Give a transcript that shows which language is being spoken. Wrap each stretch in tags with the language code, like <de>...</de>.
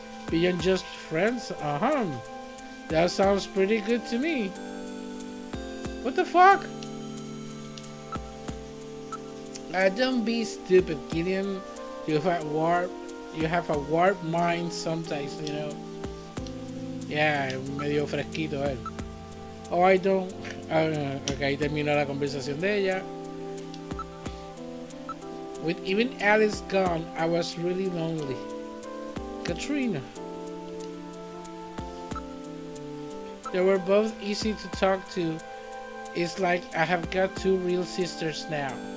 <en>Beyond just friends? That sounds pretty good to me. What the fuck? Don't be stupid, Gideon. You have a warped mind sometimes, you know. Yeah, medio fresquito él. Oh, I don't.</en> <es>Ok, ahí terminó la conversación de ella.</es> <en>With even Alice gone, I was really lonely. Katrina. They were both easy to talk to. It's like I have got two real sisters now.</en>